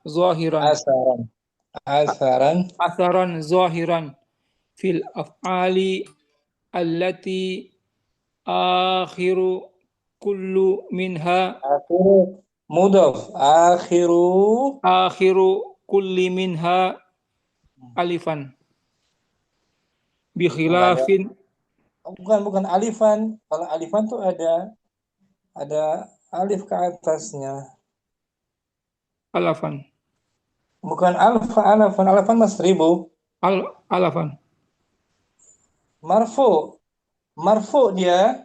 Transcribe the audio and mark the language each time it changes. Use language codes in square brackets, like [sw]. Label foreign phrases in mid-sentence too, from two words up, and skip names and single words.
[ar] ظاهرا في الأفعال التي آخر كل منها آخر كل منها ألفا بخلاف [id] bukan alifan. Kalau alifan tuh ada alif ke atasnya. Alafan. Bukan alafan mas 1000. Alafan. Marfu dia.